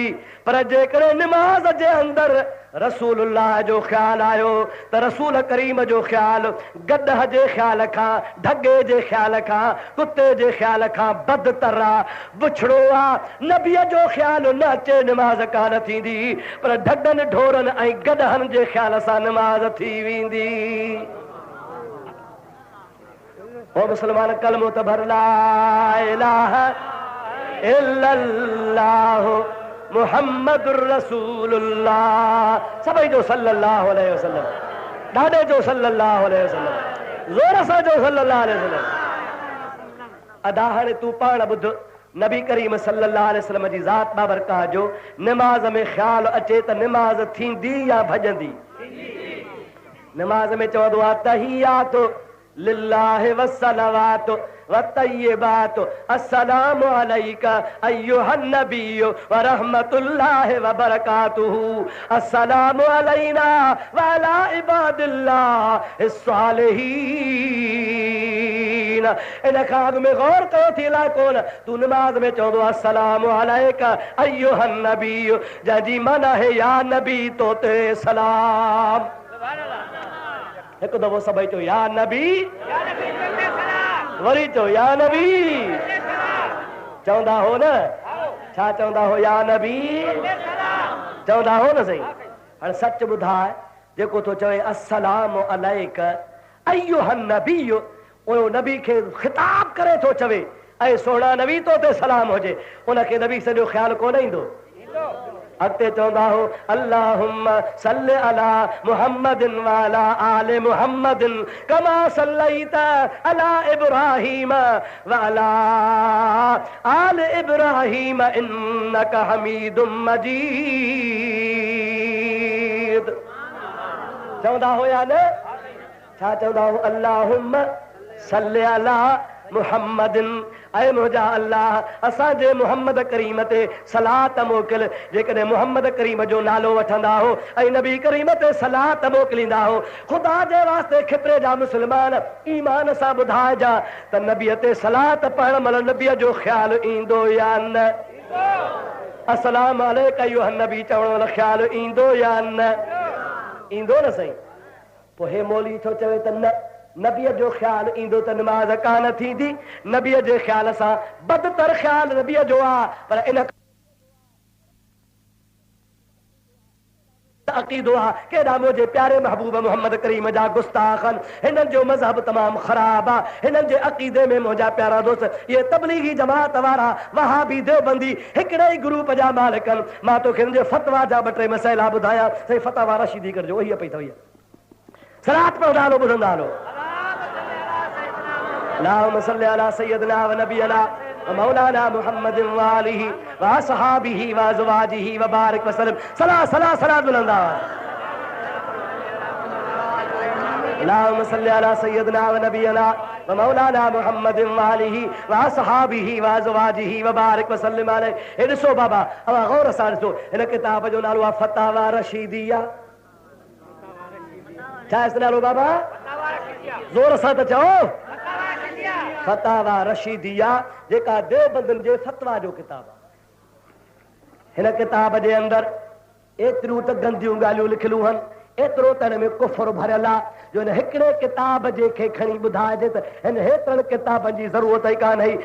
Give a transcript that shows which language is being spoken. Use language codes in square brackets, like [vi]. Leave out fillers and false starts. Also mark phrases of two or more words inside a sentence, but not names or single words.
[sd] पर जेकॾहिं नमाज जे अंदरि रसूलुल्लाह जो ख्याल आयो त रसूल करीम जो ख्याल गॾह जे ख्याल खां ढगे जे ख्याल खां कुते जे ख्याल खां बदतर आहे बुछड़ो आहे। नबीअ जो ख्याल न अचे नमाज कान थींदी पर ढगनि ढोरनि ऐं गॾहनि जे ख्याल सां नमाज थी वेंदी। ओ मुस्लमान कलमो त भर [ar] لا إله إلا الله محمد رسول الله [sd] सभई जो [ar] صلى الله عليه وسلم [sd] ॾाढे जो [ar] صلى الله عليه وسلم [sd] ज़ोर सां जो [ar] صلى الله عليه وسلم. [sd] अदा हाणे तूं पाण ॿुध नबी करीम [ar] صلى الله عليه وسلم [sd] जी ज़ात बाबरकाह जो नमाज में ख्याल अचे त नमाज थींदी या भॼंदी? नमाज में चवंदो आहे [ar] التحيات لله والصلوات والطيبات السلام عليك أيها النبي ورحمة الله وبركاته السلام علينا وعلى عباد الله الصالحين. [sd] इन खां अॻु में गौर कयो थी लाइ कोन तूं नमाज में चवंदो [ar] السلام عليك أيها النبي [sd] जंहिंजी माना है या नबी तो ते सलाम। एक दफ़ो सभई चो या नबी वरी चो या नबी चवंदा हो न छा चवंदा हो या नबी चवंदा हो न सही। हाणे सच ॿुधाए जेको तो चवे [ar] السلام عليك أيها النبي [sd] उहो नबी खे ख़िताब करे थो चवे ऐं सोना नबी तो ते सलाम हुजे उनखे नबी सॼो ख्याल कोन ईंदो। अॻिते चवंदा हो [ar] اللهم صل على محمد وعلى آل محمد كما صليت على إبراهيم وعلى آل إبراهيم إنك حميد مجيد. [sd] चवंदा हो या न छा चवंदा हो [ar] اللهم صل على محمد [sd] ऐं मुंहिंजा अल्लाह असांजे मुहम्मद करीम ते सलात मोकिल। जेकॾहिं मुहम्मद करीम जो नालो वठंदा हो ऐं नबी करीम ते सलात मोकिलींदा हो ख़ुदा जे वास्ते खितरे जा मुस्लमान ईमान सां ॿुधाइजा त नबीअ ते सलात पढ़ण महिल नबीअ जो ख्याल ईंदो या न? [ar] السلام عليك أيها النبي [sd] चवण महिल ख्याल ईंदो या न? ईंदो न सही। पोइ हे मौलवी थो चवे त न नबीअ जो ख्याल ईंदो त नमाज कान थींदी। नबीअ जे ख्याल सां बदतर ख्याल नबीअ जो आहे पर इन अक़ीदो आहे केॾा मुंहिंजे प्यारे महबूब मोहम्मद करीम जा गुस्ताखन हिननि जो मज़हब तमामु ख़राब आहे। हिननि जे अक़ीदे में मुंहिंजा प्यारा दोस्त इहे तबलीगी जमात वारा वहाबी देवबंदी हिकिड़े ई ग्रुप जा मालिकनि। मां तोखे हिननि जे फतवा जा ॿ टे मसइला ॿुधायां साईं फतवा रशीदी करिजो वही पई अथव सलात पढ़ंदा हलो ॿुधंदा हलो। [ar] اللهم صل على سيدنا ونبينا ومولانا محمد وآله وأصحابه وأزواجه وبارك وسلم. [sd] सलात बुलंदा। [ar] اللهم صل على سيدنا ونبينا ومولانا محمد وآله وأصحابه وأزواجه وبارك وسلم عليه. [sd] हे ॾिसो बाबा अवा गौर सां ॾिसो हिन किताब जो नालो आहे फतावा रशीदिया। छा इसो नालो बाबा? ज़ोर सां त चओ फतावा रशीदिया जेका देवबंदनि जे फतवा जो किताब आहे। हिन किताब जे अंदरि एतिरियूं त गंदियूं ॻाल्हियूं लिखियलूं आहिनि एतिरो त हिन में कुफर भरियल आहे जो हिन हिकिड़े किताब जे खे खणी ॿुधाइजे त हिन हेतिरनि किताबनि जी ज़रूरत ई कान हुई।